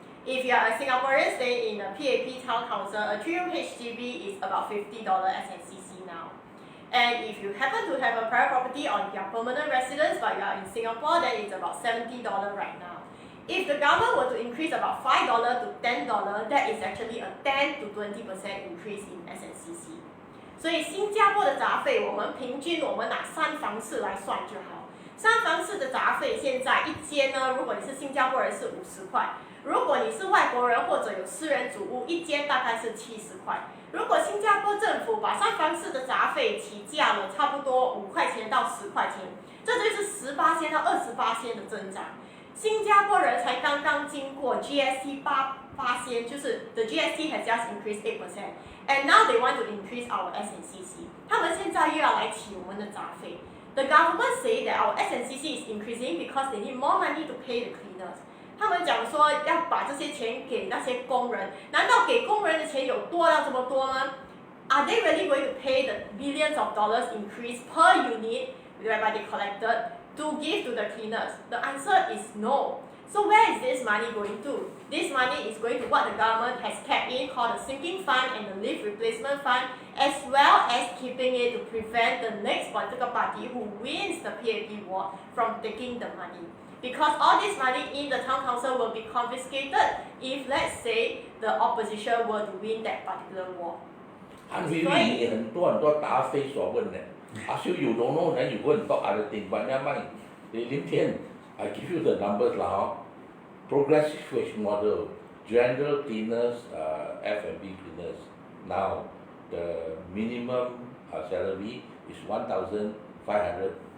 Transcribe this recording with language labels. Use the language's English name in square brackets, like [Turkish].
[English] If you are a Singaporean staying in a PAP town council, a 3-room HDB is about $50 SNCC now. And if you happen to have a private property on your permanent residence but you are in Singapore, then it's about $70 right now. If the government were to increase about $5 to $10, that is actually a 10 to 20% increase in SNCC. [Chinese] 所以新加坡的杂费，我们平均我们拿3房式来算就好。 3房式的杂费现在一间呢，如果你是新加坡人是50块，如果你是外国人或者有私人主屋，一间大概是70块。如果新加坡政府把3房式的杂费起价了差不多5块钱到10块钱，这就是18%到28%的增长。新加坡人才刚刚经过 GST 8%，就是 [English] the GST has just increased 8%，and now they want to increase our SNCC。 [Chinese] 他们现在又要来起我们的杂费。 [English] The government say that our SNCC is increasing because they need more money to pay the cleaners。 [Chinese] 他们讲说要把这些钱给那些工人，难道给工人的钱有多到这么多吗 [English] ？Are they really going to pay the billions of dollars increase per unit whereby they collected to give to the cleaners? The answer is no. So where is this money going to? This money is going to what the government has kept in called the sinking fund and the lift replacement fund, as well as keeping it to prevent the next political party who wins the PAP war from taking the money. Because all this money in the town council will be confiscated if, let's say, the opposition were to win that particular war. [Chinese] Hui Hui 你很多答非所问的。 [English] Ask you, you don't know, then you go and talk other thing. But never mind. Lim Tian, I give you the numbers now. Progressive wage model, general cleaners, F&B cleaners. Now, the minimum salary is $1,570.